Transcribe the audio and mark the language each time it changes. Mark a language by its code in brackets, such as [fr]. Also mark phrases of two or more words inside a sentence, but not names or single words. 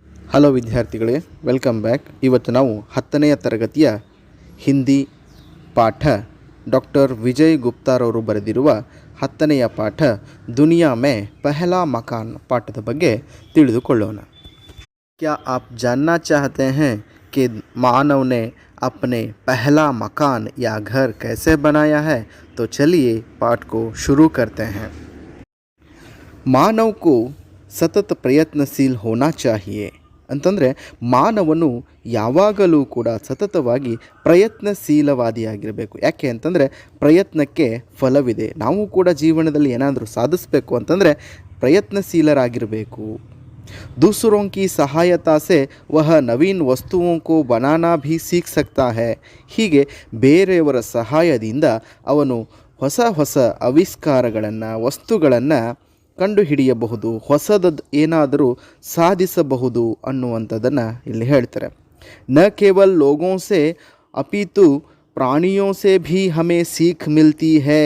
[kn] ಹಲೋ ವಿದ್ಯಾರ್ಥಿಗಳೇ, [en] welcome back. [kn] ಇವತ್ತು ನಾವು 10ನೇ ತರಗತಿಯ ಹಿಂದಿ ಪಾಠ ಡಾಕ್ಟರ್ ವಿಜಯ್ ಗುಪ್ತಾರವರು ಬರೆದಿರುವ 10ನೆಯ ಪಾಠ ದುನಿಯಾ ಮೇ ಪಹಲಾ ಮಕಾನ್ ಪಾಠದ ಬಗ್ಗೆ ತಿಳಿದುಕೊಳ್ಳೋಣ. [hi] क्या आप जानना चाहते हैं कि मानव ने अपने पहला मकान या घर कैसे बनाया है? तो चलिए पाठ को शुरू करते हैं. मानव को सतत प्रयत्नशील होना चाहिए [kn] ಅಂತಂದರೆ ಮಾನವನು ಯಾವಾಗಲೂ ಕೂಡ ಸತತವಾಗಿ ಪ್ರಯತ್ನಶೀಲವಾದಿಯಾಗಿರಬೇಕು. ಯಾಕೆ ಅಂತಂದರೆ ಪ್ರಯತ್ನಕ್ಕೆ ಫಲವಿದೆ. ನಾವು ಕೂಡ ಜೀವನದಲ್ಲಿ ಏನಾದರೂ ಸಾಧಿಸಬೇಕು ಅಂತಂದರೆ ಪ್ರಯತ್ನಶೀಲರಾಗಿರಬೇಕು. [hi] दूसरों की सहायता से वह नवीन वस्तुओं को बनाना भी सीख सकता है. [kn] ಹೀಗೆ ಬೇರೆಯವರ ಸಹಾಯದಿಂದ ಅವನು ಹೊಸ ಹೊಸ ಆವಿಷ್ಕಾರಗಳನ್ನು ವಸ್ತುಗಳನ್ನು ಕಂಡುಹಿಡಿಯಬಹುದು, ಹೊಸದದ್ದು ಏನಾದರೂ ಸಾಧಿಸಬಹುದು ಅನ್ನುವಂಥದ್ದನ್ನು ಇಲ್ಲಿ ಹೇಳ್ತಾರೆ. [hi] न केवल लोगों से अपितु प्राणियों से भी हमें सीख मिलती है.